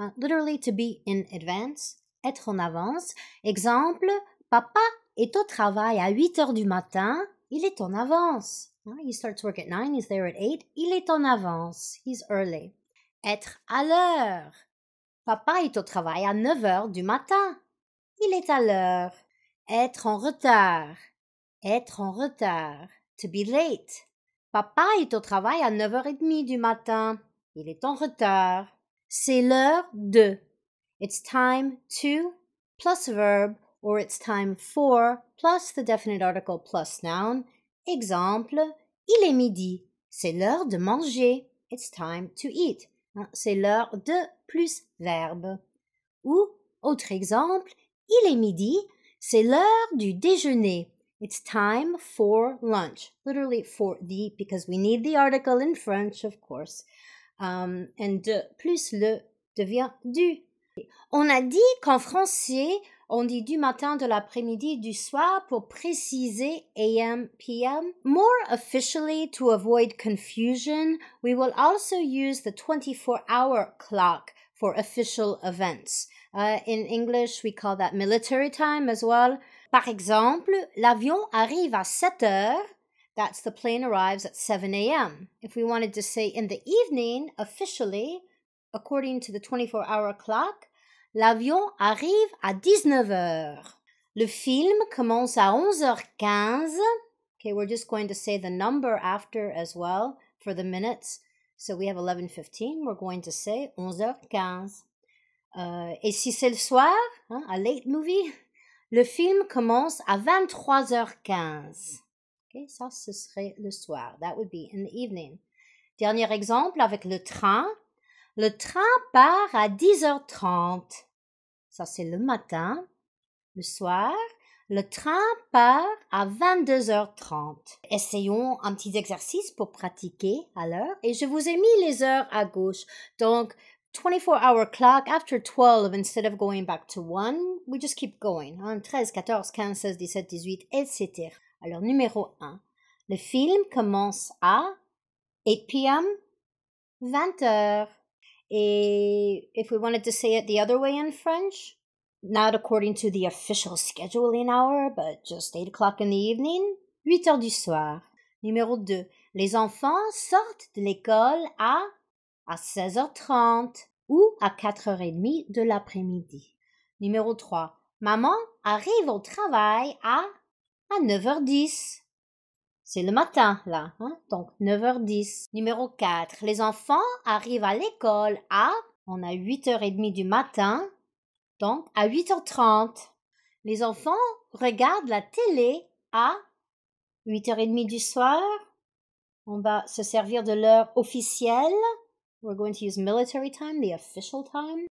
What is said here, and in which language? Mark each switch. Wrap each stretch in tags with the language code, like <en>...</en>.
<en>Literally to be in advance.</en> <fr>Être en avance. Exemple, papa est au travail à 8h du matin. Il est en avance.</fr> <en>He starts work at 9. He's there at 8.</en> <fr>Il est en avance.</fr> <en>He's early.</en> <fr>Être à l'heure. Papa est au travail à 9 heures du matin. Il est à l'heure. Être en retard. Être en retard.</fr> <en>To be late.</en> <fr>Papa est au travail à 9h30 du matin. Il est en retard. C'est l'heure de.</fr> <en>It's time to plus verb, or it's time for plus the definite article plus noun.</en> <fr>Exemple, il est midi. C'est l'heure de manger.</fr> <en>It's time to eat.</en> <fr>C'est l'heure de plus verbe. Ou, autre exemple, il est midi. C'est l'heure du déjeuner.</fr> <en>It's time for lunch. Literally for the, because we need the article in French, of course.</en> <fr>And de plus le devient du. On a dit qu'en français, on dit du matin, de l'après-midi, du soir pour préciser AM, PM.</fr> <en>More officially, to avoid confusion, we will also use the 24-hour clock for official events. In English, we call that military time as well.</en> <fr>Par exemple, l'avion arrive à 7 heures.</fr> <en>That's the plane arrives at 7 a.m. If we wanted to say in the evening, officially, according to the 24-hour clock,</en> <fr>l'avion arrive à 19 heures. Le film commence à 11h15.</fr> <en>Okay, we're just going to say the number after as well for the minutes. So we have 11:15. We're going to say 11h15.</en> <fr>Et si c'est le soir,</fr> <en>a late movie,</en> <fr>le film commence à 23h15. Okay, ça, ce serait le soir.</fr> <en>That would be in the evening.</en> <fr>Dernier exemple avec le train. Le train part à 10h30. Ça, c'est le matin. Le soir, le train part à 22h30. Essayons un petit exercice pour pratiquer à l'heure. Et je vous ai mis les heures à gauche.</fr> <en>Donc, 24-hour clock, after 12, instead of going back to 1, we just keep going.</en> <fr>13, 14, 15, 16, 17, 18, etc. Alors, numéro 1. Le film commence à 8 p.m., 20h.</fr> <en>Et if we wanted to say it the other way in French, not according to the official scheduling hour, but just 8 o'clock in the evening,</en> <fr>8 heures du soir. Numéro 2. Les enfants sortent de l'école à 16h30 ou à 4h30 de l'après-midi. Numéro 3. Maman arrive au travail à 9h10. C'est le matin, là, donc 9h10. Numéro 4. Les enfants arrivent à l'école on a 8h30 du matin, donc à 8h30. Les enfants regardent la télé à 8h30 du soir. On va se servir de l'heure officielle.</fr> <en>We're going to use military time, the official time.</en>